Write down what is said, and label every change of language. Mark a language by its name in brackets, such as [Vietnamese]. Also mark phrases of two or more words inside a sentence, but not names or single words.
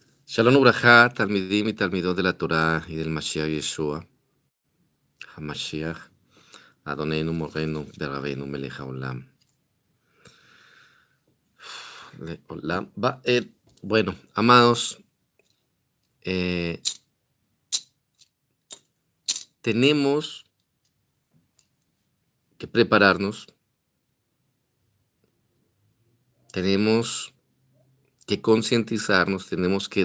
[Hebrew] שלום וברכה, תלמידים y Talmidot [Spanish] de la [Hebrew] Torá [Spanish] y del [Hebrew] משיח ישוע, המשיח, אדוננו מורנו, ורבנו מלך העולם. עולם ועד. [Spanish] Bueno, amados, eh, tenemos que prepararnos, tenemos que concientizarnos, tenemos que